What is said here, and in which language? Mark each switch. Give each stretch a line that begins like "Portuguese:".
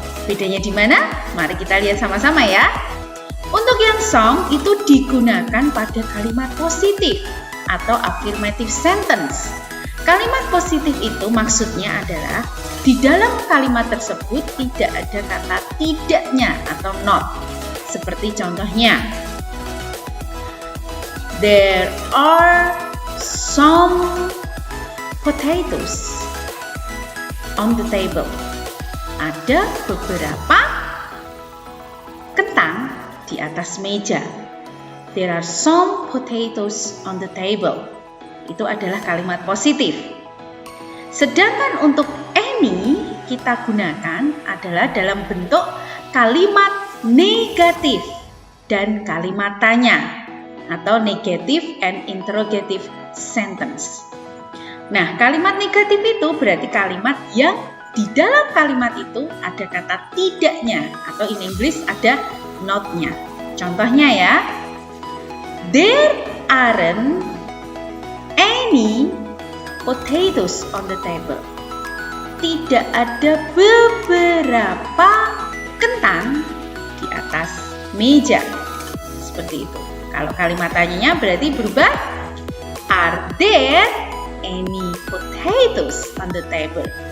Indonesian: Bedanya di mana? Mari kita lihat sama-sama ya. Untuk yang some itu digunakan pada kalimat positif atau
English: affirmative sentence.
Indonesian: Kalimat positif itu maksudnya adalah di dalam kalimat tersebut tidak ada kata tidaknya atau not. Seperti contohnya,
English: there are some potatoes on the table.
Indonesian: Ada beberapa kentang di atas meja.
English: There are some potatoes on the table.
Indonesian: Itu adalah kalimat positif. Sedangkan untuk any kita gunakan adalah dalam bentuk kalimat negatif dan kalimat tanya atau
English: negative and interrogative sentence.
Indonesian: Nah, kalimat negatif itu berarti kalimat yang di dalam kalimat itu ada kata tidaknya atau
English: in English
Indonesian: ada not-nya. Contohnya ya,
English: there aren't any potatoes on the table.
Indonesian: Tidak ada beberapa kentang di atas meja. Seperti itu. Kalau kalimat tanyanya berarti berubah,
English: are there any potatoes on the table?